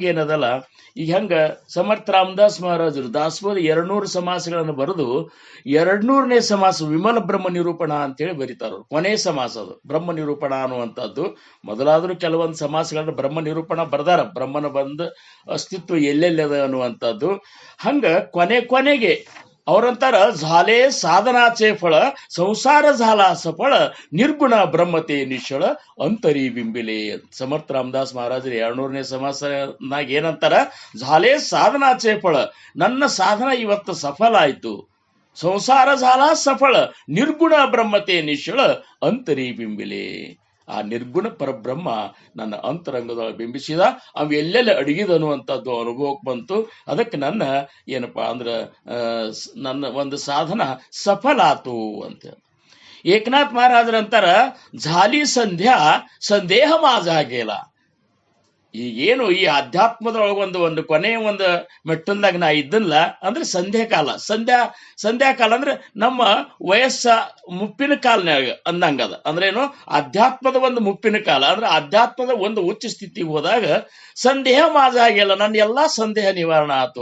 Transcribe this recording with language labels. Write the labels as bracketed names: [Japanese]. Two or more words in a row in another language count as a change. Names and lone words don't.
[Kannada] ಏನದಲ್ಲ ಈಗ ಹೆಂಗ ಸಮರ್ಥ ರಾಮದಾಸ್ ಮಹಾರಾಜರು ದಾಸಬೋಧ 200 ಸಮಾಸಗಳನ್ನು ಬರೆದು 200ನೇ ಸಮಾಸ ವಿಮಲ ಬ್ರಹ್ಮ ನಿರೂಪಣ ಅಂತೇಳಿ ಬರೀತಾರ ಕೊನೆ ಸಮಾಸ ಅದು ಬ್ರಹ್ಮ ನಿರೂಪಣ ಅನ್ನುವಂಥದ್ದು ಮೊದಲಾದ್ರೂ ಕೆಲವೊಂದು ಸಮಾಸಗಳನ್ನ ಬ್ರಹ್ಮ ನಿರೂಪಣ ಬರ್ದಾರ ಬ್ರಹ್ಮನ ಬಂದ ಅಸ್ತಿತ್ವ ಎಲ್ಲೆಲ್ಲದ ಅನ್ನುವಂಥದ್ದು ಹಂಗ ಕೊನೆಗೆ ಅವ್ರಂತಾರ [Marathi] झाले साधनाचे फळ संसार झाला सफळ निर्गुण ब्रह्मते निश्चळ अंतरी बिंबले. [Kannada] ಸಮರ್ಥ ರಾಮದಾಸ್ ಮಹಾರಾಜರು 200ನೇ ಸಮಾಸನಾಗ ಏನಂತಾರ, [Marathi] झाले साधनाचे फळ, [Kannada] ನನ್ನ ಸಾಧನ ಇವತ್ತು ಸಫಲ ಆಯ್ತು. [Marathi] संसार झाला सफळ निर्गुण ब्रह्मते निश्चळ अंतरी बिंबले. [Kannada] ಆ ನಿರ್ಗುಣ ಪರಬ್ರಹ್ಮ ನನ್ನ ಅಂತರಂಗದೊಳಗೆ ಬಿಂಬಿಸಿದ, ಅವು ಎಲ್ಲೆಲ್ಲ ಅಡಗಿದನು ಅಂತದ್ದು ಅನುಭವಕ್ಕೆ ಬಂತು. ಅದಕ್ಕೆ ನನ್ನ ಏನಪ್ಪಾ ಅಂದ್ರ ನನ್ನ ಒಂದು ಸಾಧನ ಸಫಲ ಆತು ಅಂತ. [Marathi] ಏಕನಾಥ್ ಮಹಾರಾಜರಂತಾರ, झाली संध्या संदेह माझा गेला. [Kannada] ಈಗೇನು ಈ ಅಧ್ಯಾತ್ಮದೊಳಗೆ ಒಂದು ಕೊನೆಯ ಒಂದು ಮೆಟ್ಟಲ್ದಾಗ ನಾ ಇದ್ದಲ್ಲ ಅಂದ್ರೆ ಸಂಧ್ಯಾಕಾಲ. ಸಂಧ್ಯಾಕಾಲ ಅಂದ್ರೆ ನಮ್ಮ ವಯಸ್ಸ ಮುಪ್ಪಿನ ಕಾಲನಾಗ ಅಂದಂಗದ. ಅಂದ್ರೇನು, ಅಧ್ಯಾತ್ಮದ ಒಂದು ಮುಪ್ಪಿನ ಕಾಲ ಅಂದ್ರೆ ಅಧ್ಯಾತ್ಮದ ಒಂದು ಉಚ್ಚ ಸ್ಥಿತಿಗೆ ಹೋದಾಗ ಸಂದೇಹ ಮಾಜ ಆಗಿಲ್ಲ, ನನ್ನ ಎಲ್ಲಾ ಸಂದೇಹ ನಿವಾರಣೆ ಆತು.